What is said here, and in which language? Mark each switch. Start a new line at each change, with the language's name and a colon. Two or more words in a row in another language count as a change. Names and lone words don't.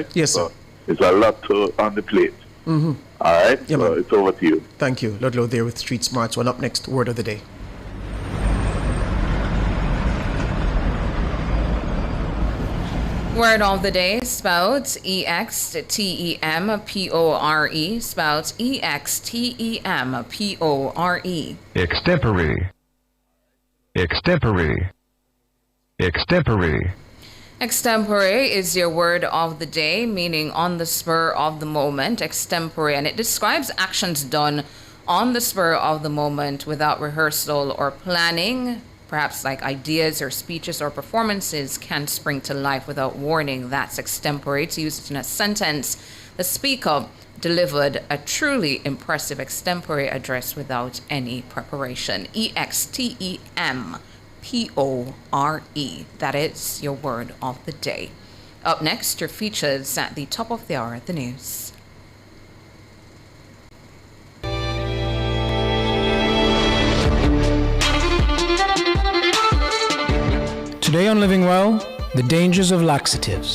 English: Yes, sir. So it's a lot on the plate. Mm-hmm. All right? Yeah, so it's over to you. Thank you. Ludlow there with Street Smarts. One up next, word of the day. Word of the day spelled E-X-T-E-M-P-O-R-E, spelled E-X-T-E-M-P-O-R-E. Extempore. Extempore. Extempore. Extempore is your word of the day, meaning on the spur of the moment, extempore, and it describes actions done on the spur of the moment without rehearsal or planning. Perhaps like ideas or speeches or performances can spring to life without warning. That's extempore. To use it in a sentence, the speaker delivered a truly impressive extempore address without any preparation. E-X-T-E-M-P-O-R-E. That is your word of the day. Up next, your features at the top of the hour at the news. Today on Living Well, the dangers of laxatives.